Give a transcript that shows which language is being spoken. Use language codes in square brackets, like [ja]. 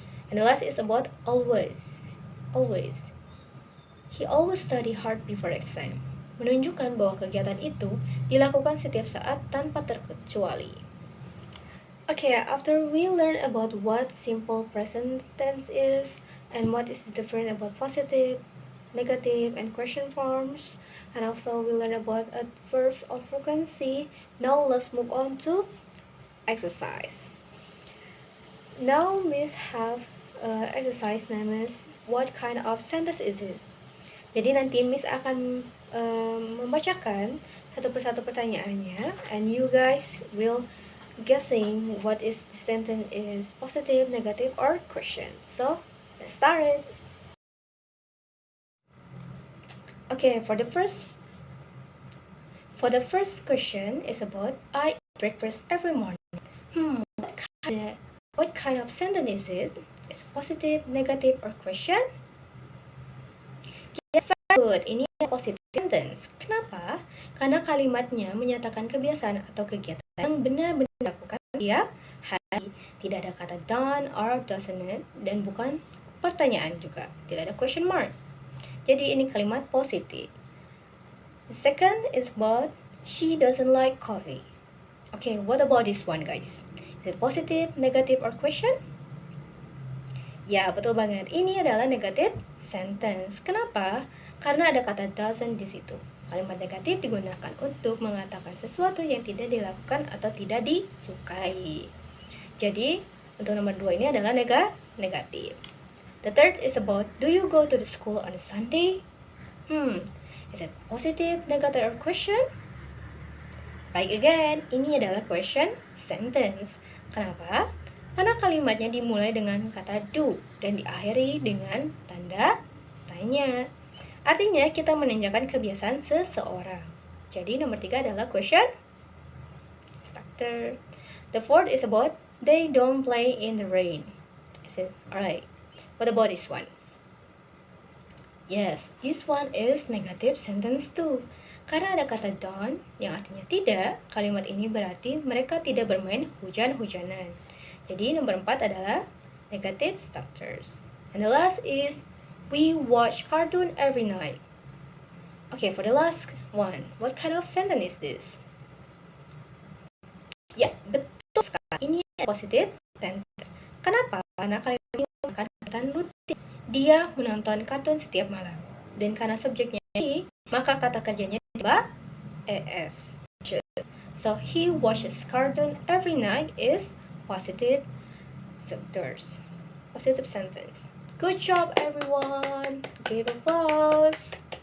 [en] And the last is about always. Always. He always study hard before exam. [id] Menunjukkan bahwa kegiatan itu dilakukan setiap saat tanpa terkecuali. [en] Okay, after we learn about what simple present tense is and what is different about positive, negative, and question forms, and also we learn about adverb of frequency. Now let's move on to exercise. Now Miss have exercise named what kind of sentence is it? [id] Jadi nanti Miss akan membacakan satu persatu pertanyaannya, [en] and you guys will guessing what is the sentence is positive, negative, or question. So let's start it. Okay, for the first question is about I eat breakfast every morning. What kind of sentence is it? Is positive, negative, or question? Yes, very good. [id] Ini positive sentence. Kenapa? Karena kalimatnya menyatakan kebiasaan atau kegiatan yang benar-benar dilakukan setiap hari. Tidak ada kata done or doesn't, dan bukan pertanyaan juga. Tidak ada question mark. Jadi ini kalimat positif. [en] The second is about she doesn't like coffee. Okay, what about this one, guys? Is it positive, negative, or question? [id] Ya, betul banget. Ini adalah negative sentence. Kenapa? Karena ada kata doesn't di situ. Kalimat negatif digunakan untuk mengatakan sesuatu yang tidak dilakukan atau tidak disukai. Jadi, untuk nomor 2 ini adalah negatif. [en] The third is about, do you go to the school on a Sunday? Is it positive, negative, or question? [id] Baik, again, ini adalah question sentence. Kenapa? Karena kalimatnya dimulai dengan kata do dan diakhiri dengan tanda tanya. Artinya kita menanyakan kebiasaan seseorang. Jadi nomor 3 adalah question starter. [en] The fourth is about, they don't play in the rain. Is it alright? What about this one? Yes, this one is negative sentence too. [id] Karena ada kata don't yang artinya tidak, kalimat ini berarti mereka tidak bermain hujan-hujanan. Jadi nomor 4 adalah negative starters. [en] And the last is, we watch cartoon every night. Okay, for the last one, what kind of sentence is this? [id] Ya, betul sekali. Ini positive sentence. Kenapa? Karena kalimat ini merupakan kegiatan rutin. Dia menonton kartun setiap malam. Dan karena subjeknya he, maka kata kerjanya adalah es. [en] So he watches cartoon every night is positive sentence. Positive sentence. Good job, everyone. Give applause.